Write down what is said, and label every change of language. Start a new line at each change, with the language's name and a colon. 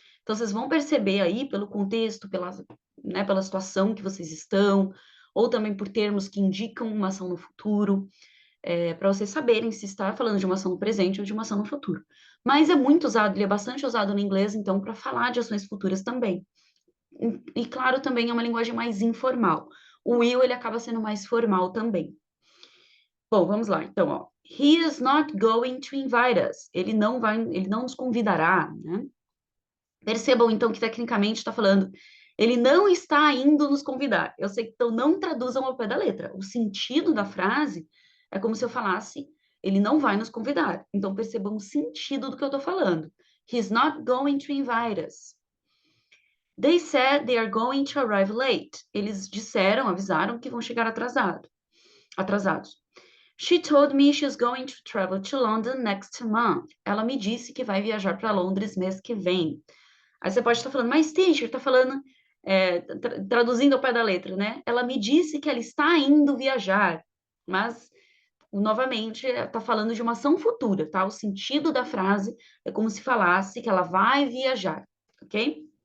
Portuguese: Então, vocês vão perceber aí pelo contexto, pela situação que vocês estão, ou também por termos que indicam uma ação no futuro, para vocês saberem se está falando de uma ação no presente ou de uma ação no futuro. Mas é muito usado, ele é bastante usado no inglês, então, para falar de ações futuras também. E, claro, também é uma linguagem mais informal. O will, ele acaba sendo mais formal também. Bom, vamos lá. Então, ó,
English: he is not going to invite us.
Portuguese: Ele não nos convidará, né? Percebam, então, que tecnicamente está falando, ele não está indo nos convidar. Eu sei que então não traduzam ao pé da letra. O sentido da frase é como se eu falasse, ele não vai nos convidar. Então, percebam o sentido do que eu estou falando.
English: He's not going to invite us. They said they are going to arrive late.
Portuguese: Eles avisaram que vão chegar atrasados.
English: She told me she's going to travel to London next month.
Portuguese: Ela me disse que vai viajar para Londres mês que vem. Aí você pode estar falando, mas teacher, está falando, traduzindo ao pé da letra, né? Ela me disse que ela está indo viajar, mas, novamente, está falando de uma ação futura, tá? O sentido da frase é como se falasse que ela vai viajar, ok?